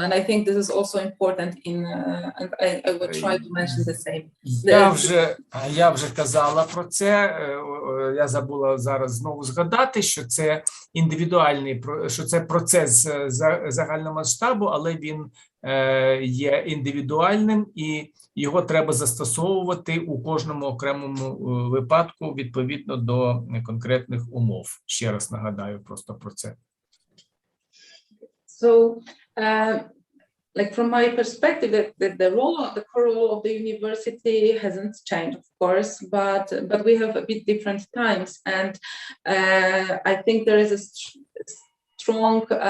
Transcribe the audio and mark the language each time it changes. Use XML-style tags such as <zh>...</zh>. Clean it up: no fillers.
<en>And I think this is also important and I will try to mention the same.</en> <uk>Я вже казала про це. Я забула зараз знову згадати, що це що це процес загального масштабу, але він є індивідуальним і його треба застосовувати у кожному окремому випадку відповідно до конкретних умов. Ще раз нагадаю просто про це.</uk> <en>So, from my perspective, the core role of the university hasn't changed, of course, but we have a bit different times, and I think there is a strong.</en>